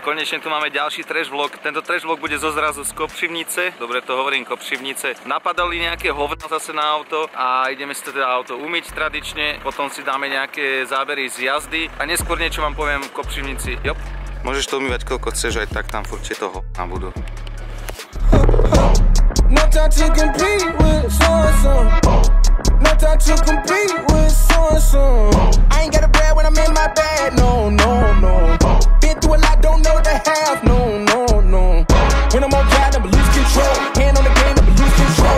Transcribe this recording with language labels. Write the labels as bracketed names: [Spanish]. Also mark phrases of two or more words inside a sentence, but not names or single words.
[Slovak] Konečne tu máme ďalší [English] trash vlog. [Slovak] Tento [English] trash vlog [Slovak] bude zo zrazu z Kopřivnice. Dobre to hovorím, Kopřivnice. Napadali nejaké hovna zase na auto a ideme si teda auto umyť tradične. Potom si dáme nejaké zábery z jazdy a neskôr niečo vám poviem v Kopřivnici. Jop. Môžeš to umývať koľko chceš, aj tak tam furt toho na budú. [English] No time to compete with so-and-so. No time to compete with so-and-so. I ain't got a brag when I'm in my bag, no, no, no. Been through a lot, don't know the half, no, no, no. When I'm on drive, never lose control. Hand on the game, never lose control.